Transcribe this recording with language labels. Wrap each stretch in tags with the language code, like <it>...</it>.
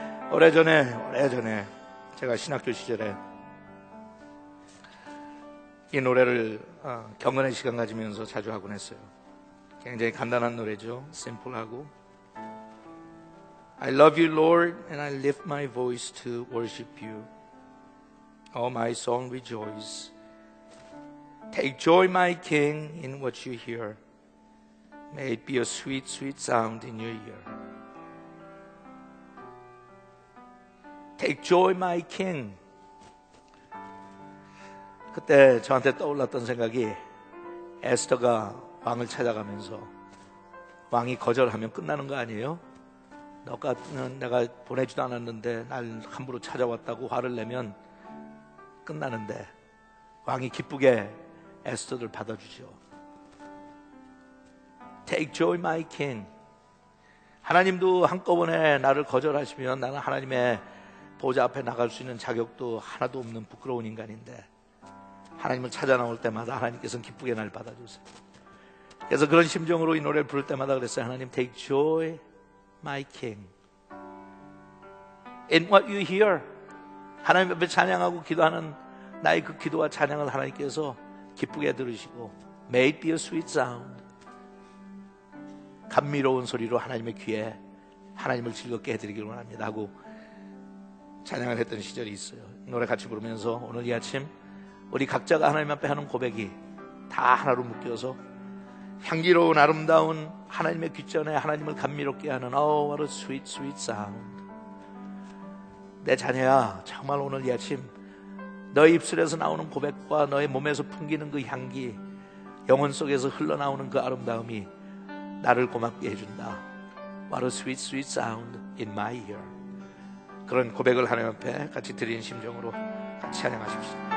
<ko>오래전에 제가 신학교 시절에 이 노래를 경건의 시간 가지면서 자주 하곤 했어요. 굉장히 간단한 노래죠. 심플하고,</ko> <en>I love you, Lord, and I lift my voice to worship you. Oh, my soul rejoice. Take joy, my King, in what you hear. May it be a sweet, sweet sound in your ear. Take joy, my King.</en> <ko>그때 저한테 떠올랐던 생각이, 에스더가 왕을 찾아가면서 왕이 거절하면 끝나는 거 아니에요? 내가 보내지도 않았는데 날 함부로 찾아왔다고 화를 내면 끝나는데, 왕이 기쁘게 에스더를 받아주죠.</ko> <en>Take joy, my King.</en> <ko>하나님도 한꺼번에 나를 거절하시면 나는 하나님의 보좌 앞에 나갈 수 있는 자격도 하나도 없는 부끄러운 인간인데, 하나님을 찾아 나올 때마다 하나님께서는 기쁘게 날 받아주세요. 그래서 그런 심정으로 이 노래를 부를 때마다 그랬어요.</ko> <en>하나님, take joy, my King, in what you hear.</en> <ko>하나님 앞에 찬양하고 기도하는 나의 그 기도와 찬양을 하나님께서 기쁘게 들으시고,</ko> <en>may it be a sweet sound.</en> <ko>감미로운 소리로 하나님의 귀에 하나님을 즐겁게 해드리길 원합니다 하고 찬양을 했던 시절이 있어요. 노래 같이 부르면서 오늘 이 아침 우리 각자가 하나님 앞에 하는 고백이 다 하나로 묶여서 향기로운 아름다운 하나님의 귓전에 하나님을 감미롭게 하는</ko> <en>what a sweet sweet sound.</en> <ko>내 자녀야, 정말 오늘 이 아침 너의 입술에서 나오는 고백과 너의 몸에서 풍기는 그 향기, 영혼 속에서 흘러나오는 그 아름다움이 나를 고맙게 해준다.</ko> <en>What a sweet sweet sound in my ear.</en> <ko>그런 고백을 하나님 앞에 같이 드리는 심정으로 같이 찬양하십시오.</ko>